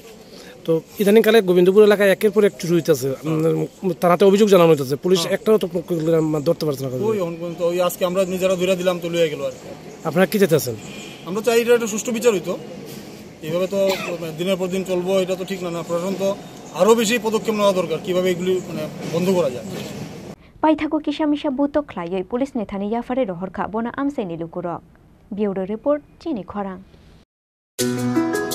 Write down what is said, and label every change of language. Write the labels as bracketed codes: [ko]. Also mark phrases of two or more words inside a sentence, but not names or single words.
[bn] তো ইদানিংকালে গোবিন্দপুর এলাকায় একের পর এক চুরি হইতেছে তারাতে অভিযোগ জানানো হইতেছে পুলিশ একটাও তো ধরতে পারছে না ওই আজকে আমরা নিজেরা ধরে দিলাম তো লইয়া গেল আর আপনারা কি চাইতেছেন আমরা চাই এটা একটা সুষ্ঠু বিচার হইতো এইভাবে তো দিনের পর দিন চলবো এটা তো ঠিক না প্রশাসন তো আরো বেশি পদক্ষেপ নেওয়া দরকার কিভাবে এগুলি মানে বন্ধ করা যায় [trp] Paithago kisha buto klayoi police nethani yafare rohorkha bona Amsaini lukurok [en] Bureau Report [trp] Chini Khorang